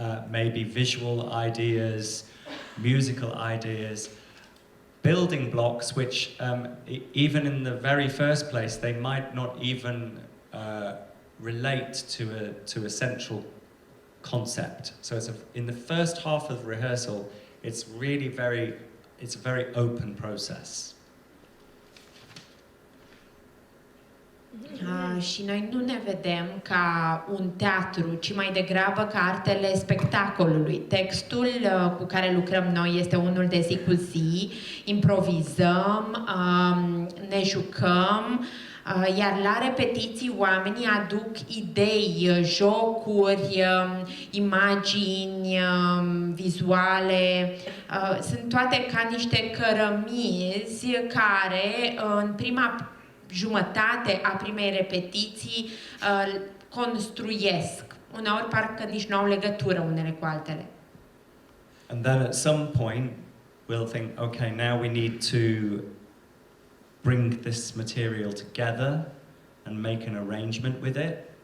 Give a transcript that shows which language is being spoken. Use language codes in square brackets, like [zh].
[en] maybe visual ideas, musical ideas, building blocks which even in the very first place they might not even relate to a central concept. So in the first half of the rehearsal it's a very open process. [ro] Și noi nu ne vedem ca un teatru, ci mai degrabă ca artele spectacolului. Textul cu care lucrăm noi este unul de zi cu zi, improvizăm, ne jucăm, Iar la repetiții oamenii aduc idei, jocuri, imagini vizuale. Sunt toate ca niște cărămizi care în prima jumătate a primei repetiții construiesc. Uneori parcă nici nu au legătură unele cu altele. [en] And then at some point we'll think, okay, now we need to bring this material together and make an arrangement with it.